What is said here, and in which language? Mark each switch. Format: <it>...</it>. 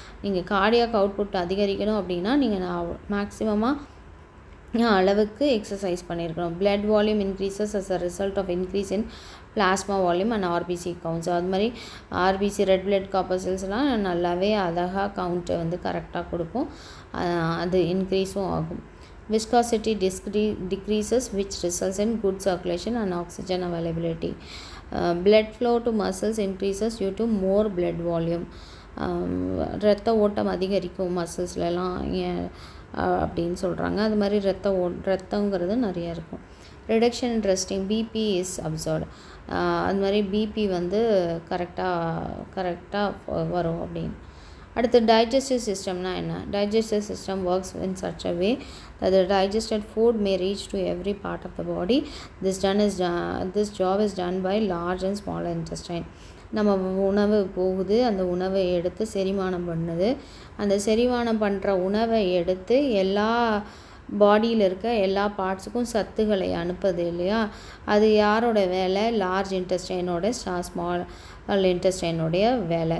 <ta>நீங்கள் cardiac output அதிகரிக்கணும் அப்படின்னா நீங்கள் மேக்ஸிமமாக அளவுக்கு எக்ஸசைஸ் பண்ணியிருக்கணும்.</ta> <en>Blood volume increases as a result of increase in plasma volume and RBC counts.</en> <ta>அது மாதிரி ஆர்பிசி ரெட் பிளட் காப்பர்செல்ஸ்லாம் நல்லாவே அழகாக கவுண்ட்டை வந்து கரெக்டாக கொடுக்கும், அது இன்க்ரீஸும் ஆகும்.</ta> <en>Viscosity decreases, which results in good circulation and oxygen availability. Blood flow to muscles increases due to more blood volume.</en> <ta>இரத்த ஓட்டம் அதிகரிக்கும் மசில்ஸ்லாம் அப்படின்னு சொல்கிறாங்க. அது மாதிரி ரத்தங்கிறது நிறைய இருக்கும்.</ta> <en>Reduction in resting, BP is observed.</en> <ta>அது மாதிரி பிபி வந்து கரெக்டாக வரும் அப்படின்னு. அடுத்து டைஜஸ்டிவ் சிஸ்டம்னா என்ன?</ta> <en>Digestive system works in such a way that the digested food may reach to every part of the body. This job is done by large and small intestine.</en> <ta>நம்ம உணவு போகுது, அந்த உணவை எடுத்து செரிமானம் பண்ணுது. அந்த செரிமானம் பண்ணுற உணவை எடுத்து எல்லா பாடியில் இருக்க எல்லா பார்ட்ஸுக்கும் சத்துக்களை அனுப்புது இல்லையா, அது யாரோட வேலை? லார்ஜ் இன்டெஸ்டைனோட ஸ்மால் இன்டெஸ்டைனுடைய வேலை.</ta>